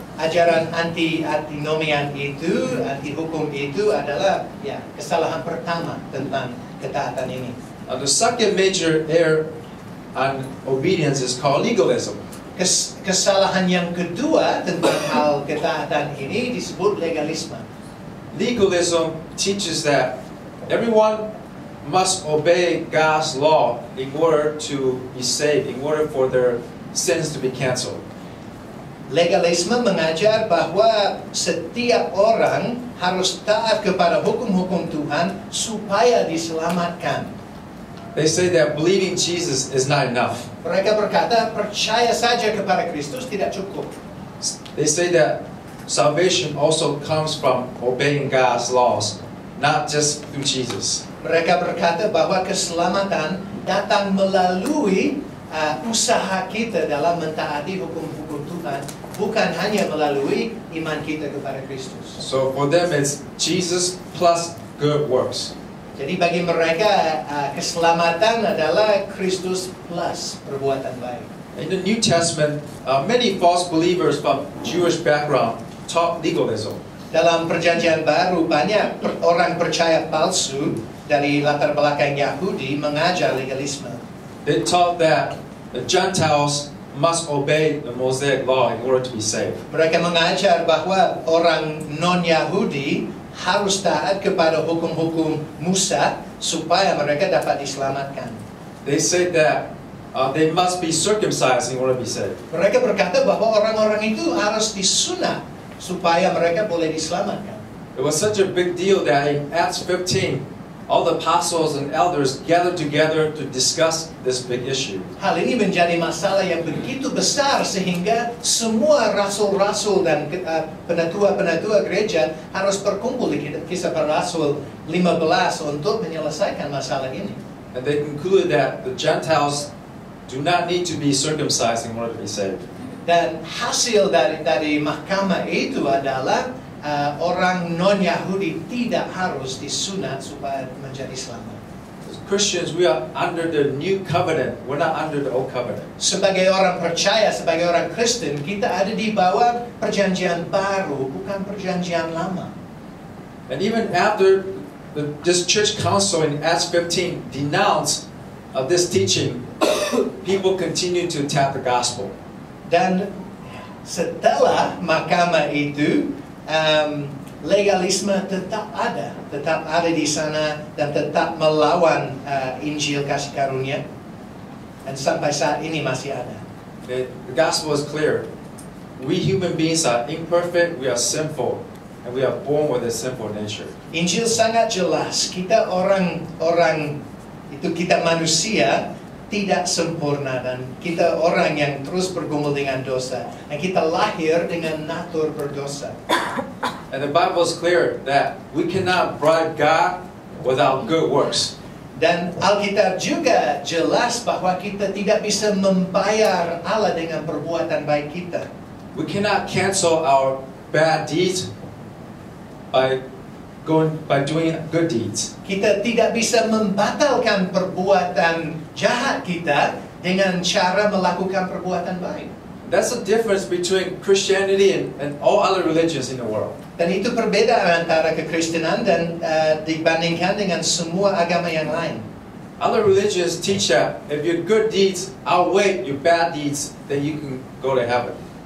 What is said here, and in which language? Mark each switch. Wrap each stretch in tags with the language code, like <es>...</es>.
<id>Ajaran antinomian itu, anti hukum itu adalah kesalahan pertama tentang ketaatan ini.</id> <en>The second major error on obedience is called legalism.</en> <id>Kesalahan yang kedua tentang hal ketaatan ini disebut legalisme.</id> <en>Legalism teaches that everyone must obey God's law in order to be saved, in order for their sins to be canceled.</en> <id>Legalisme mengajar bahwa setiap orang harus taat kepada hukum-hukum Tuhan supaya diselamatkan.</id> <en>They say that believing Jesus is not enough.</en> <id>Mereka berkata percaya saja kepada Kristus tidak cukup.</id> <en>They say that salvation also comes from obeying God's laws, not just through Jesus.</en> <id>Mereka berkata bahwa keselamatan datang melalui usaha kita dalam mentaati hukum-hukum Tuhan, bukan hanya melalui iman kita kepada Kristus.</id> <en>So for them it's Jesus plus good works.</en> <id>Jadi bagi mereka keselamatan adalah Kristus plus perbuatan baik.</id> <en>In the New Testament, many false believers from Jewish background taught legalism.</en> <id>Dalam Perjanjian Baru banyak orang percaya palsu dari latar belakang Yahudi mengajar legalisme.</id> <en>They taught that the Gentiles must obey the Mosaic law in order to be saved.</en> <id>Mereka mengajar bahwa orang non-Yahudi harus taat kepada hukum-hukum Musa supaya mereka dapat diselamatkan.</id> <en>They said that they must be circumcised in order to be saved.</en> <id>Mereka berkata bahwa orang-orang itu harus disunat supaya mereka boleh diselamatkan.</id> <en>It was such a big deal that in Acts 15, all the apostles and elders gathered together to discuss this big issue.</en> <id>Hal ini menjadi masalah yang begitu besar sehingga semua rasul-rasul dan penatua-penatua gereja harus berkumpul di Kisah Para Rasul 15 untuk menyelesaikan masalah ini.</id> <en>And they concluded that the Gentiles do not need to be circumcised in order to be saved.</en> <id>Dan hasil dari mahkamah itu adalah orang non-Yahudi tidak harus disunat supaya menjadi selamat.</id> <en>As Christians, we are under the new covenant. We're not under the old covenant.</en> <id>Sebagai orang percaya, sebagai orang Kristen, kita ada di bawah perjanjian baru, bukan perjanjian lama.</id> <en>And even after this church council in Acts 15 denounced this teaching, people continue to attack the gospel.</en> <id>Dan setelah mahkamah itu, legalisme tetap ada di sana dan tetap melawan Injil kasih karunia, dan sampai saat ini masih ada.</id> <en>The gospel is clear. We human beings are imperfect, we are sinful, and we are born with a sinful nature.</en> <id>Injil sangat jelas, kita orang itu, kita manusia tidak sempurna dan kita orang yang terus bergumul dengan dosa dan kita lahir dengan natur berdosa.</id> <en>And the Bible is clear that we cannot bribe God without good works.</en> <id>Dan Alkitab juga jelas bahwa kita tidak bisa membayar Allah dengan perbuatan baik kita.</id> <en>We cannot cancel our bad deeds by doing good deeds.</en> <id>Kita tidak bisa membatalkan perbuatan jahat kita dengan cara melakukan perbuatan baik.</id> <en>That's the difference between Christianity and all other religions in the world.</en> <id>Dan itu perbedaan antara kekristenan dan dibandingkan dengan semua agama yang lain.</id> <en>Other religions teach that if your good deeds outweigh your bad deeds, then you can go to heaven.</en>